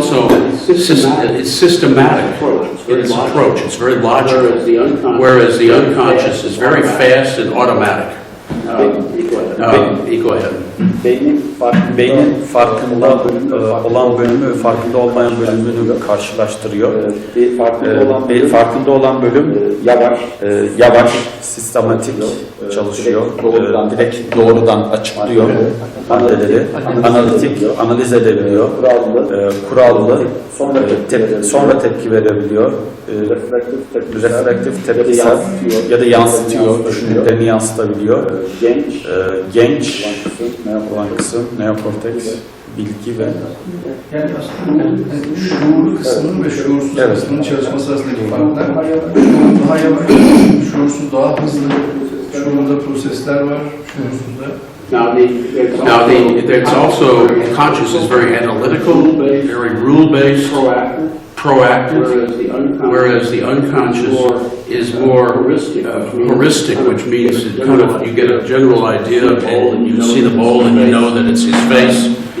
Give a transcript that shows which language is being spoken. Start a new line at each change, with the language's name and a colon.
English: It's systematic in its approach. It's very logical, whereas the unconscious is very fast and automatic. Go ahead.
Turkish: Beynin farkında olan bölümü ve farkında olmayan bölümünü karşılaştırıyor. Farkında olan bölüm yavaş, sistematik, çalışıyor. Direkt doğrudan açıklıyor maddeleri. Analitik, analiz edebiliyor. Kurallı, sonra tepki verebiliyor. Reflektif, tepkisel ya da yansıtıyor, düşündüklerini yansıtabiliyor. Genç olan kısım, neokorteks, bilgi ve Yani aslında şuurlu kısmının ve şuursuz kısmının çalışması arasındaki farklar. Şuurlu daha yavaş, şuursuz daha hızlı. Şuurda prosesler var, şuursuzda.
English: There's also, conscious is very analytical, very rule-based, proactive, whereas the unconscious is more heuristic, which means it kind of, you get a general idea of bowl, and you see the bowl and you know that it's his face.